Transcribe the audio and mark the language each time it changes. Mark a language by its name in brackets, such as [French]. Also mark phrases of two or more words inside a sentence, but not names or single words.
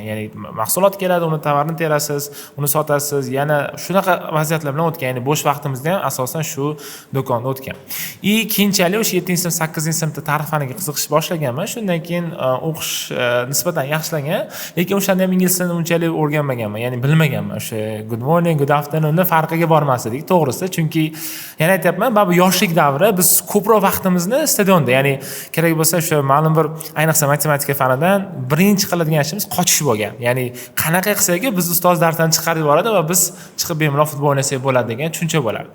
[Uzbek] Ya'ni mahsulot keladi, uni tovarni terasiz, uni sotasiz, yana shunaqa vaziyatlar bilan o'tgan. Ya'ni bo'sh vaqtimizda ham asosan shu do'konda o'tgan. Keyinchalik o'sha 7-sinf, 8-sinfda tarix faniga qiziqish boshlaganman. Shundan keyin o'qish nisbatan yaxshilangan, lekin o'shanda ham ingliz tilini unchalik o'rganmaganman, ya'ni bilmaganman. O'sha [English] good morning, good afternoon [Uzbek] farqiga bormas edik, to'g'risi. Chunki yana aytyapman, bu yoshlik davri, biz ko'proq vaqtimizni stadionda, ya'ni kerak bo'lsa o'sha ma'lum bir, ayniqsa matematika fanidan birinchi qiladigan ishimiz qochish bo'lgan. Ya'ni qanaqa qilsak, biz ustoz darsdan chiqarib yuboradi va biz chiqib bemalol futbol o'ynasak bo'ladi degan tushuncha bo'lardi.